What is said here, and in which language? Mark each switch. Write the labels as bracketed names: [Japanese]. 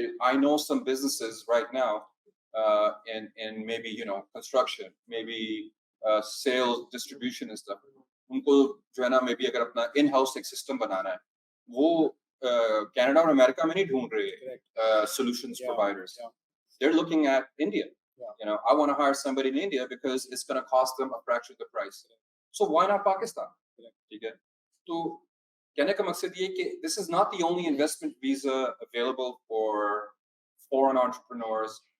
[English] I know some businesses right now, in maybe construction, maybe sales, distribution and stuff. [Hindi] उनको जो है ना maybe अगर अपना in-house एक system बनाना है, वो कनाडा और अमेरिका में नहीं ढूंढ रहे solutions providers. [English] They're looking at India. I want to hire somebody in India because it's going to cost them a fraction of the price. So why not Pakistan? [Hindi] ठीक है. तो कहने का मकसद ये कि [English] this is not the only investment visa available for foreign entrepreneurs.